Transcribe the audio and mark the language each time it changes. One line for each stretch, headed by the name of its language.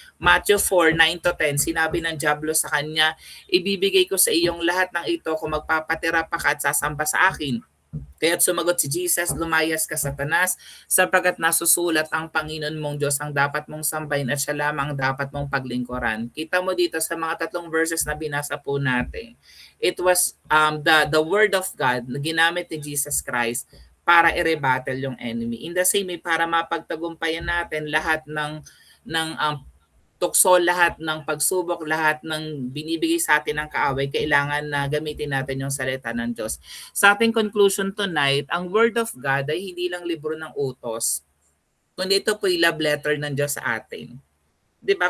Filipino: Matthew 4:9-10, sinabi ng Diablo sa kanya, ibibigay ko sa iyong lahat ng ito kung magpapatira pa ka at sasamba sa akin. Kaya't sumagot si Jesus, lumayas ka Satanas, sapagkat nasusulat ang Panginoon mong Diyos ang dapat mong sambahin at siya lamang ang dapat mong paglingkuran. Kita mo dito sa mga 3 verses na binasa po natin.
English: It was the word of God
Filipino: na ginamit ni
English: Jesus Christ
Filipino: para i-rebattle yung
English: enemy. In the same way,
Filipino: para mapagtagumpayan natin lahat ng tukso, lahat ng pagsubok, lahat ng binibigay sa atin ng kaaway, kailangan na gamitin natin yung salita ng Diyos. Sa ating conclusion tonight, ang Word of God ay hindi lang libro ng utos, kundi ito po yung love letter ng Diyos sa atin. Di ba?